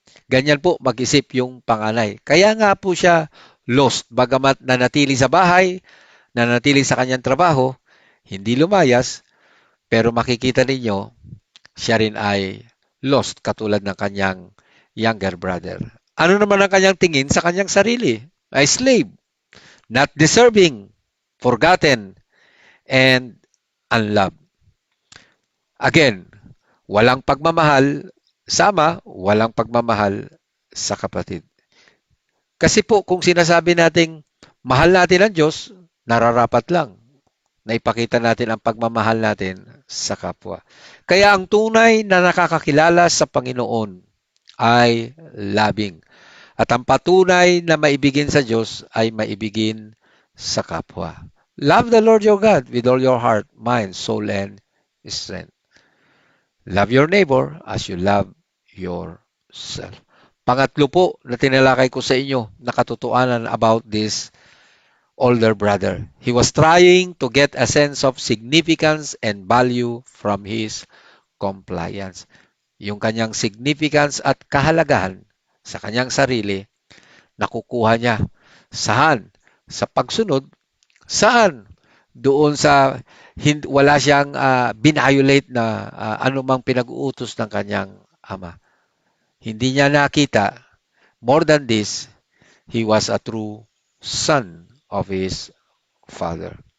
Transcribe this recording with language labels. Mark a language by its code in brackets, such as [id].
[tl] Ganyan po mag-isip yung panganay. Kaya nga po siya lost. Bagamat nanatili sa bahay, nanatili sa kanyang trabaho, hindi lumayas, pero makikita ninyo, siya rin ay lost katulad ng kanyang [en] younger brother. [tl] Ano naman ang kanyang tingin sa kanyang sarili? [en] Ay slave, not deserving, forgotten, and unloved. [tl] Again, walang pagmamahal sa ama, walang pagmamahal sa kapatid. Kasi po, kung sinasabi nating mahal natin ang Diyos, nararapat lang na ipakita natin ang pagmamahal natin sa kapwa. Kaya ang tunay na nakakakilala sa Panginoon ay loving. At ang patunay na maibigin sa Diyos ay maibigin sa kapwa. [en] Love the Lord your God with all your heart, mind, soul, and strength. Love your neighbor as you love yourself. [tl] Pangatlo po na tinalakay ko sa inyo na katotohanan [en] about this older brother. He was trying to get a sense of significance and value from his compliance. [tl] Yung kanyang significance at kahalagahan sa kanyang sarili, nakukuha niya. Saan? Sa pagsunod. Saan? Doon sa wala siyang binviolate na anumang pinag-uutos ng kanyang ama. Hindi niya nakita, [en] more than this, he was a true son of his father.